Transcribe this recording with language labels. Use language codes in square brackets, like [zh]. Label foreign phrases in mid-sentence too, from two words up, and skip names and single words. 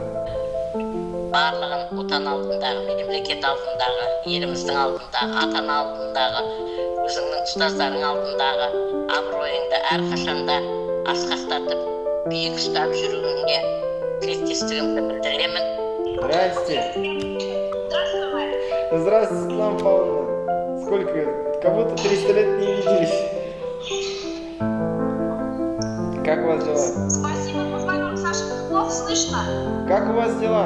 [kk] Барлығын отан алдындағы, мемлекет алдындағы, еліміздің алдындағы, ата-ана алдындағы, өзіңнің ұстаздарың алдындағы абыройыңды әрқашанда асқақтатып, биік ұстап жүруіңе тілектестігімді білдіремін. [ru] Здрасте. Здравствуйте, Светлана Павловна. Сколько? Как будто 300 лет не виделись. Как у вас дела? Спасибо, позвонил, Саша. Плохо слышно? Как у вас дела?